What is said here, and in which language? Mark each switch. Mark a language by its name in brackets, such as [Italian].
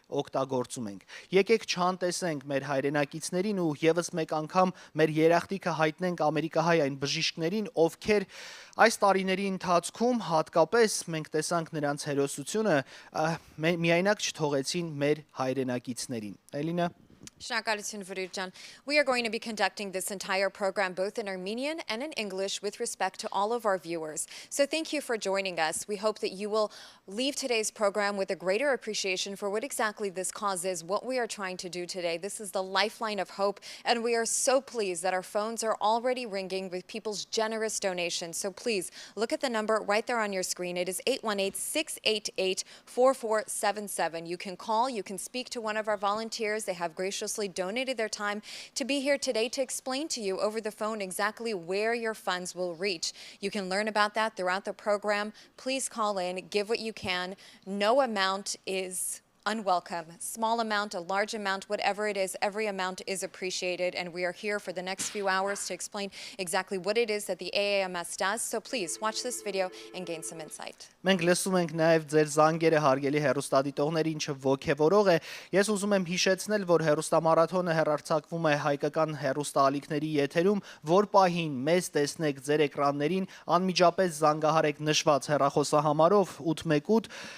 [Armenian] օգտագործում ենք։ Եկեք չհանտեսենք մեր հայրենակիցներին ու եւս մեկ անգամ մեր երախտիկը հայտնենք ամերիկահայ այն բժիշկներին, ովքեր այս տարիների ընթացքում հատկապես մենք տեսանք նրանց հերոսությունը, միայնակ չթողեցին մեր հայրենակիցներին։ Էլինա Shnakalutun Vrujan. [English] We are going to be conducting this entire program both in Armenian and in English with respect to all of our viewers. So thank you for joining us. We hope that you will leave today's program with a greater appreciation for what exactly this cause is, what we are trying to do today. This is the Lifeline of Hope, and we are so pleased that our phones are already ringing with people's generous donations. So please look at the number right there on your screen. It is 818-688-4477. You can call, you can speak to one of our volunteers. They have graciously donated their time to be here today to explain to you over the phone exactly where your funds will reach. You can learn about that throughout the program. Please call in, give what you can. No amount is unwelcome. Small amount, a large amount, whatever it is, every amount is appreciated. And we are here for the next few hours to explain exactly what it is that the AAMS does. So please watch this video and gain some insight. [Armenian] Մենք լսում ենք նաև ձեր զանգերը հարգելի հեռուստադիտողներ, ինչը ոգևորող է։ Ես ուզում եմ հիշեցնել, որ հեռուստամարաթոնը հեռարձակվում է հայկական հեռուստաալիքների եթերում, որ պահին մեզ տեսնեք ձեր էկրաններին, անմիջապես զանգահարեք նշված հեռախոսահամարով 818